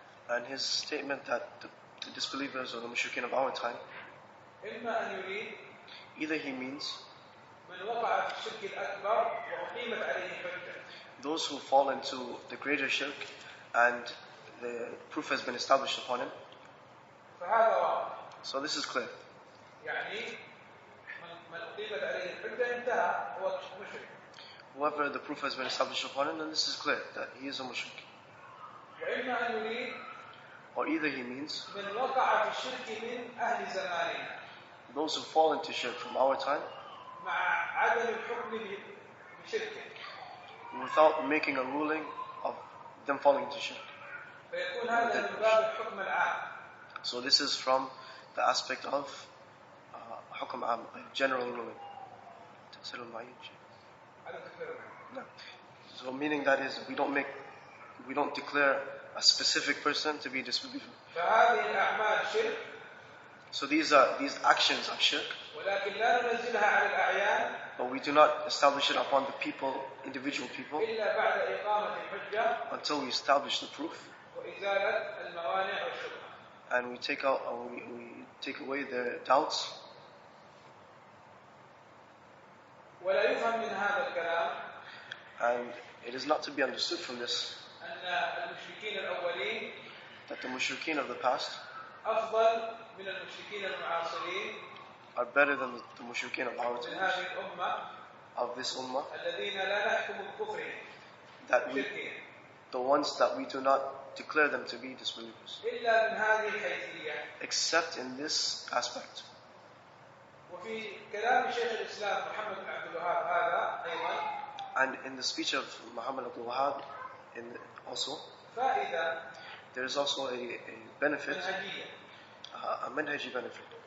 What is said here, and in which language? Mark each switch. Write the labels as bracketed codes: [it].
[en] And his statement that the disbelievers or the mushrikeen of our time, [ar] إما أن يريد [en] either he means [ar] من وقع في الشرك الأكبر وأقيمت عليه حجة. [en] Those who fall into the greater shirk and the proof has been established upon him. [ar] فهذا واضح. [en] So this is clear. [ar] يعني من أقيمت عليه الحجة انتهى هو مشرك. [en] Whoever the proof has been established upon him, then this is clear that he is a mushrik. [ar] وإما أن يريد [en] Or either he means [ar] من وقع في الشرك من أهل زماننا. [en] those who fall into shirk from our time [ar] مع عدم الحكم بشركه. [en] without making a ruling of them falling into shirk. [ar] فيكون هذا من باب الحكم العام. [en] So this is from the aspect of [ar] حكم عام, [en] a general ruling. No. So meaning that is we don't declare a specific person to be a disbeliever. [ar] فهذه الأعمال شرك. [en] So these actions are shirk. [ar] ولكن لا ننزلها على الأعيان. [en] But we do not establish it upon the people, individual people, [ar] إلا بعد إقامة الحجة. [en] Until we establish the proof. [ar] وإزالة الموانع والشبهات. [en] And we take away their doubts. [ar] ولا يفهم من هذا الكلام. [en] And it is not to be understood from this [ar] أن المشركين الأولين [en] that the mushrikeen of the past [ar] أفضل من المشركين المعاصرين [en] are better than the mushrikeen of our [ar] من [en] times, [ar] هذه الأمة [en] of this ummah, [ar] الذين لا نحكم بكفرهم [en] that the ones that we do not declare them to be disbelievers, [ar] إلا من هذه الحيثية. [en] except in this aspect. [ar] وفي كلام شيخ الإسلام محمد بن عبد الوهاب هذا أيضا. [en] And in the speech of Muhammad Abdul Wahab, also, [ar] فائدة. [en] there is also a benefit, [ar] منهجية. [en] a manhaji benefit.